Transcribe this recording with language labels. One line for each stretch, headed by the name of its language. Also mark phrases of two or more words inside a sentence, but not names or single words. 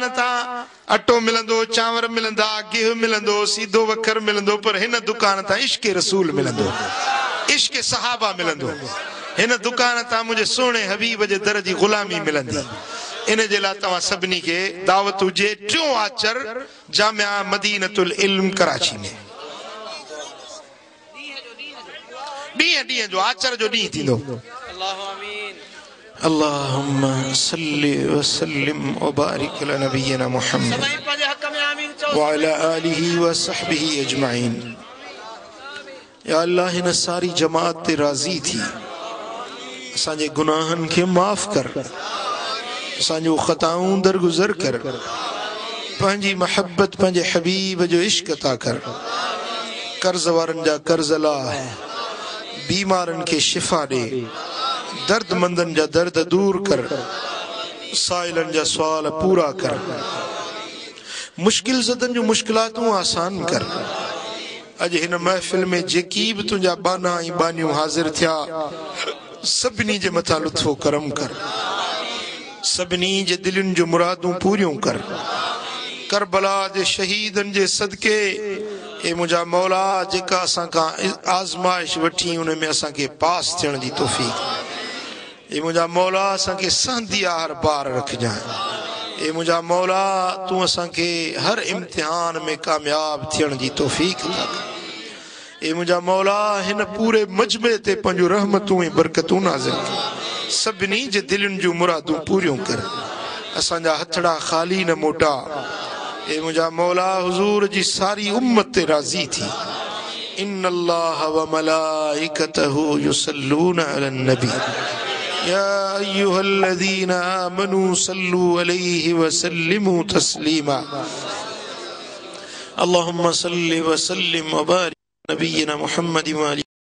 Sindhi: ता अटो मिलंदो चांवर मिलंदा गिह मिलंदो सीधो वखर मिलंदो पर हिन दुकान ता इश्क रसूल मिलंदो इश्क सहाबा मिलंदो हिन दुकान ता मुझे सोने हबीब जे दर जी गुलामी मिलंदी इन जे ला तवा सबनी के दावत हुजे टियों आचर जामिया मदीनतुल इल्म कराची में डी जो आचर जो डी थींदो
Arabic: اللهم صل وسلم وبارك على نبينا محمد وعلى آله وصحبه أجمعين.
Sindhi: या अल्लाह हिन सारी जमात ते राजी थी असांजे गुनाहन के माफ कर असांजो खताऊं दरगुजर कर पंहिंजी मोहब्बत पंहिंजे हबीब जो इश्क अता कर कर्ज वारन जा कर्ज ला बीमारन के शिफा दे दर्दमंदन जा दर्द दूर कर साइलन जा सवाल पूरा कर मुश्किल ज़दन जो मुश्किलातूं आसान कर। अज हिन महफिल में जेकी भी तुझा बाना ऐं बानियूं हाजिर थिया सभिनी जे मथा लुत्फो करम कर सभिनी जे दिलनि जो मुरादूं पूरियूं कर करबला जे शहीदन जे सदके ए मुझा मौला जेका असां खां आज़माइश वठी उन में असां के पास थियण जी तौफीक ए मुझा मौला असां के सहंदिया हर बार रखजांइ ए मुझा मौला तू असां के हर इम्तिहान में कामयाब थियण जी तौफीक अता कर। ए मुझा मौला हिन पूरे मजमे ते पंहिंजो रहमतूं ऐं बरकतूं नाज़िल कर सभिनी जे दिलनि जूं मुरादूं पूरियूं कर असांजा हथड़ा खाली न मोटा। ए मुझा मौला हुजूर जी सारी उम्मत ते राज़ी थी
Arabic: إن الله وملائكته يصلون على النبي يا أيها الذين آمنوا صلوا عليه وسلموا تسليما اللهم صل وسلم وبارك نبينا محمد و